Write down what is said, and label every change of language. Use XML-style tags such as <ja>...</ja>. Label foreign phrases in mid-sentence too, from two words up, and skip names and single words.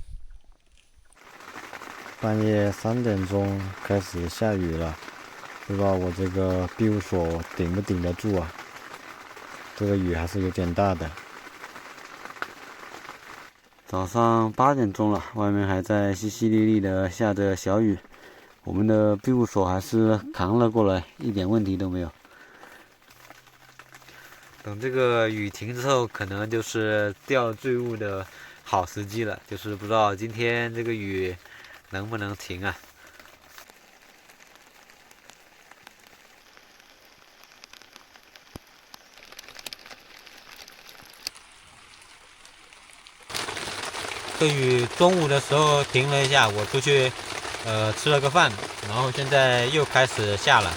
<zh>半夜3點鐘開始下雨了，不知道我這個庇護所頂不頂得住啊？這個雨還是有點大的。早上8點鐘了，外面還在淅淅瀝瀝的下着小雨，我們的庇護所還是扛了過來，一點問題都沒有。等這個雨停之後，可能就是釣醉物的好時機了。就是不知道今天這個雨能不能停啊？这雨中午的時候停了一下，我出去吃了個飯，然後現在又開始下了。</zh>